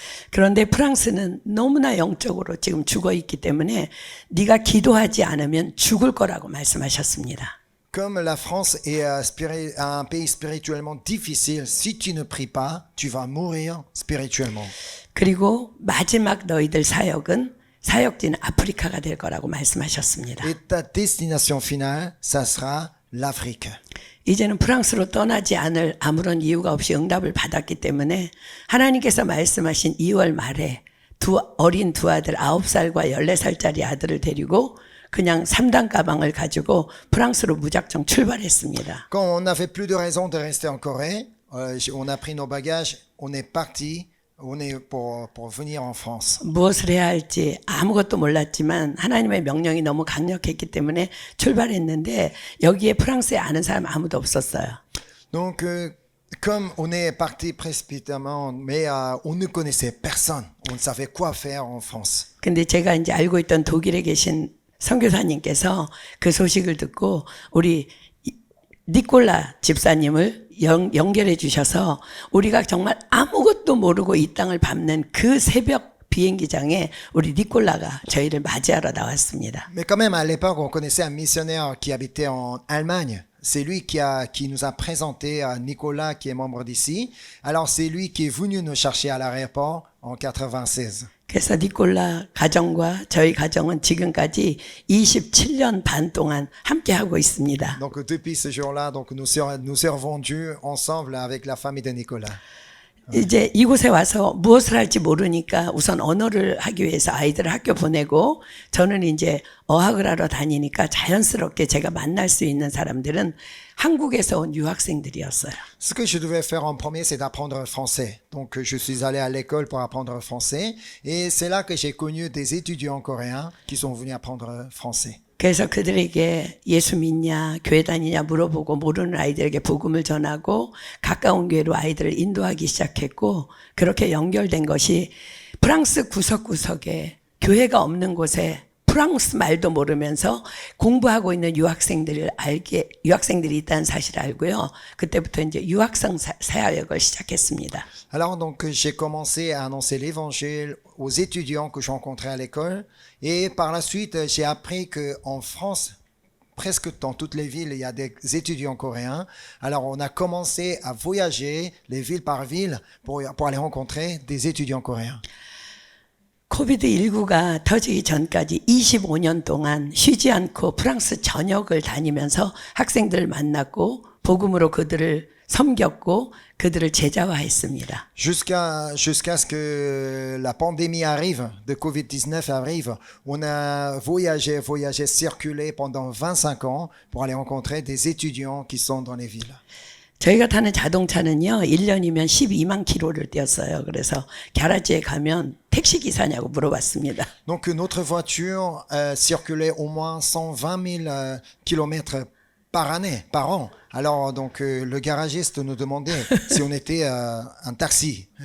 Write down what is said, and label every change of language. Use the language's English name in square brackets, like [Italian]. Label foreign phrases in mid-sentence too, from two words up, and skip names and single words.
[Korean] 그런데 프랑스는 너무나 영적으로 지금 죽어 있기 때문에 네가 기도하지 않으면 죽을 거라고 말씀하셨습니다. [French] Comme la France est un pays spirituellement difficile, si tu ne pries pas, tu vas mourir spirituellement. [Korean] 그리고 마지막 너희들 사역지는 아프리카가 될 거라고 말씀하셨습니다. [French] Et ta destination finale, ça sera l'Afrique. [Korean] 이제는 프랑스로 떠나지 않을 아무런 이유가 없이 응답을 받았기 때문에 하나님께서 말씀하신 2월 말에 어린 두 아들 9살과 14살짜리 아들을 데리고 그냥 3단 가방을 가지고 프랑스로 무작정 출발했습니다. [French] Quand on n'avait plus de raison de rester en Corée, on a pris nos bagages, on est parti, on est pour venir en France. [Korean] 무엇을 해야 할지 아무것도 몰랐지만 하나님의 명령이 너무 강력했기 때문에 출발했는데 여기에 프랑스에 아는 사람 아무도 없었어요. [French] Donc, comme on est parti précipitamment, mais on ne connaissait personne, on ne savait quoi faire en France. [Korean] 근데 제가 이제 알고 있던 독일에 계신 선교사님께서 그 소식을 듣고 우리 니콜라 집사님을 연결해 주셔서 우리가 정말 아무것도 모르고 이 땅을 밟는 그 새벽 비행기장에 우리 니콜라가 저희를 맞이하러 나왔습니다. [French] Mais quand même, à l'époque, on connaissait un missionnaire qui habitait en Allemagne. C'est lui qui nous a présenté à Nicolas, qui est membre d'ici. Alors, c'est lui qui est venu nous chercher à l'aéroport en 96. [Korean] 그래서 니콜라 가정과 저희 가정은 지금까지 27년 반 동안 함께 하고 있습니다. [French] Donc, depuis ce jour-là, donc, nous servons Dieu ensemble avec la famille de Nicolas. [Korean] 이제 이곳에 와서 무엇을 할지 모르니까 우선 언어를 하기 위해서 아이들을 학교 보내고 저는 이제 어학을 하러 다니니까 자연스럽게 제가 만날 수 있는 사람들은 한국에서 온 유학생들이었어요. [French] Ce que je devais faire en premier, c'est d'apprendre français. Donc, je suis allé à l'école pour apprendre français. Et c'est là que j'ai connu des étudiants coréens qui sont venus apprendre français. [Korean] 그래서 그들에게 예수 믿냐, 교회 다니냐 물어보고 모르는 아이들에게 복음을 전하고 가까운 교회로 아이들을 인도하기 시작했고 그렇게 연결된 것이 프랑스 구석구석에 교회가 없는 곳에 프랑스 말도 모르면서 공부하고 있는 유학생들이 있다는 사실을 알고요. 그때부터 이제 유학생 사역을 시작했습니다. [French] Alors, donc, j'ai commencé à annoncer l'évangile aux étudiants que je rencontrais à l'école. Et par la suite, j'ai appris qu'en France, presque dans toutes les villes, il y a des étudiants coréens. Alors, on a commencé à voyager les villes par ville pour aller rencontrer des étudiants coréens. [Korean] 코비드19가 터지기 전까지 25년 동안 쉬지 않고 프랑스 전역을 다니면서 학생들을 만났고 복음으로 그들을 섬겼고 그들을 제자화했습니다. [French] Jusqu'à ce que la pandémie arrive, de Covid-19 arrive, on a voyagé, circulé pendant 25 ans pour aller rencontrer des étudiants qui sont dans les villes. [Korean] 저희가 타는 자동차는요, 1년이면 12만 킬로를 뛰었어요. 그래서 갸라지에 가면 택시 기사냐고 물어봤습니다. [French] Donc notre voiture circulait au moins 120 000 kilomètres par année, par an. Alors donc le garagiste nous demandait si on était un taxi.